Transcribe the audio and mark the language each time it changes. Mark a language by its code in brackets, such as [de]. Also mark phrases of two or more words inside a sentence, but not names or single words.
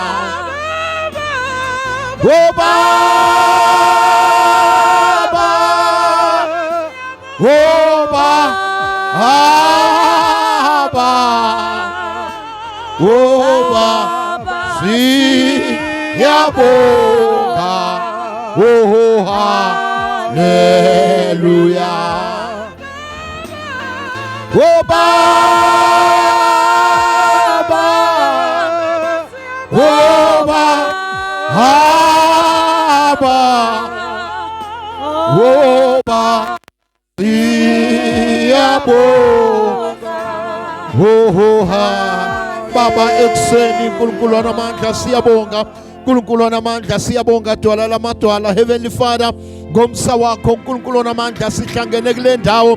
[zu] Oba, Oba, Haba, Oba, Siaboga, oh hallelujah. Oba, Oba, Haba, Oba, Siaboga, oh Baba ekuseni uNkulunkulu wanamandla siyabonga. uNkulunkulu wanamandla siyabonga dwala lamadwala. [en] Heavenly Father, [zu] ngomsa wakho uNkulunkulu wanamandla sihlangene kule ndawo.